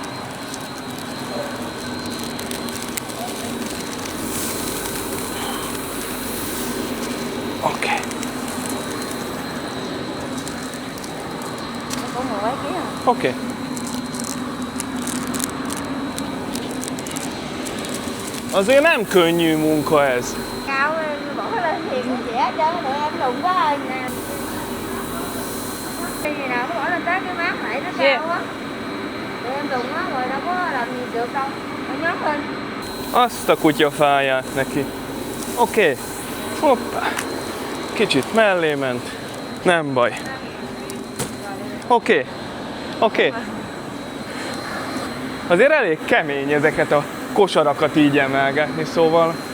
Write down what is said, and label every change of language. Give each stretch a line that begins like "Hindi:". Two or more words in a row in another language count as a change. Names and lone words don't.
Hungarian: Oké. Oké. Azért nem könnyű munka ez.
Vietnamese: Cao bỏ lên thì dễ hết trơn, để em đụng quá nè. Khi nào có bỏ lên tới cái mát này nó cao á, để em đụng á rồi đâu có làm gì được đâu, phải nhấc lên.
Hungarian: Azt a kutyafáját neki. Oké. Hoppá. Kicsit mellé ment. Nem baj. Oké. Azért elég kemény ezeket a kosarakat így emelgetni, szóval...